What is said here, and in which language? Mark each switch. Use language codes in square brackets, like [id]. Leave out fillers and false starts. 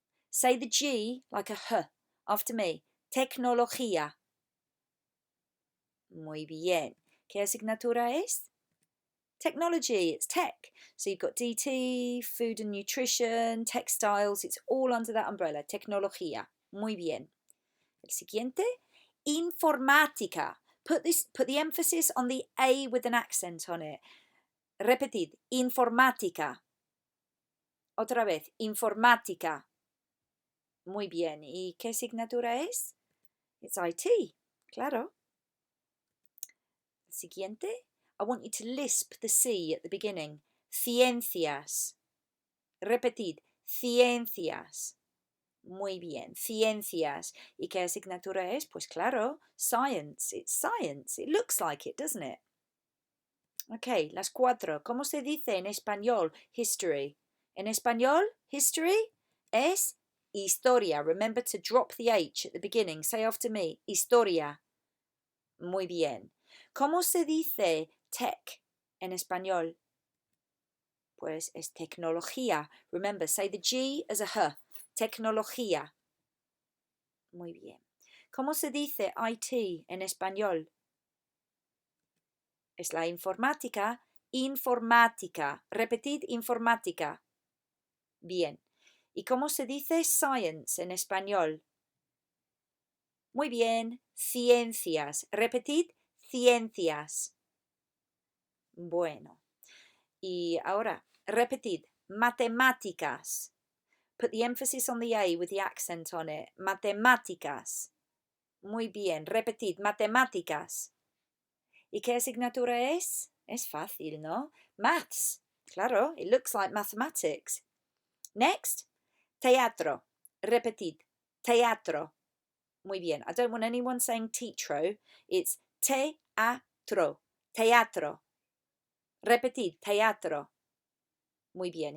[en] Say the G like a H after me. [es] Tecnología. Muy bien. ¿Qué asignatura es? [en] Technology, it's tech. So you've got DT, food and nutrition, textiles, it's all under that umbrella. [es] Tecnología. Muy bien. El siguiente, informática. [en] Put the emphasis on the A with an accent on it. [es] Repetid, informática. Otra vez, informática. Muy bien. ¿Y qué asignatura es? [en] It's IT, [es] claro. El siguiente, [en] I want you to lisp the C at the beginning. [es] Ciencias. Repetid, ciencias. Muy bien, ciencias. ¿Y qué asignatura es? Pues claro, [en] science. It's science. It looks like it, doesn't it? [es] Ok, las cuatro. ¿Cómo se dice en español history? En español, history es historia. [en] Remember to drop the H at the beginning. Say after me, historia. [es] Muy bien. ¿Cómo se dice tech en español? Pues es tecnología. [en] Remember, say the G as a H. [es] Tecnología. Muy bien. ¿Cómo se dice IT en español? Es la informática. Informática. Repetid, informática. Bien. ¿Y cómo se dice science en español? Muy bien. Ciencias. Repetid, ciencias. Bueno. Y ahora, repetid, matemáticas. [en] Put the emphasis on the A with the accent on it. Matemáticas. [es] Muy bien, repetid, matemáticas. ¿Y qué asignatura es? Es fácil, ¿no? Maths. [en] Claro, it looks like mathematics. Next, teatro. [es] Repetid, teatro. Muy bien. [en] I don't want anyone saying teatro. It's teatro. [es] Teatro. Repetid, teatro. Muy bien.